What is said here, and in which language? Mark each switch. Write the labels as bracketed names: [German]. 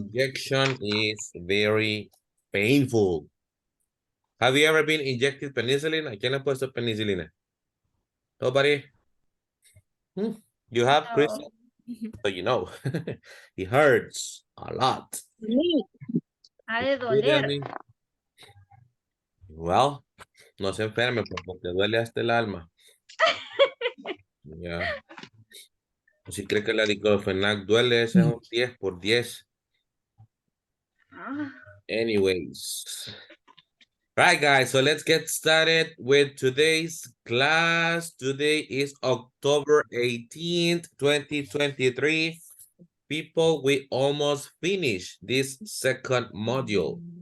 [English] injection is very painful. Have you ever been injected penicillin? [Spanish] ¿A quién le ha puesto penicilina? [English] Nobody? You have, Chris? No. So you know. It hurts a lot. [Spanish] Ha de [English] You tell [Spanish] doler. [English] me. [Spanish] Well, no se enferme porque duele hasta el alma. Ya. Si cree que la diclofenac duele, ese es un 10 por 10. Ah, [English] Anyways. Right, guys, so let's get started with today's class. Today is October 18th, 2023. People, we almost finished this second module.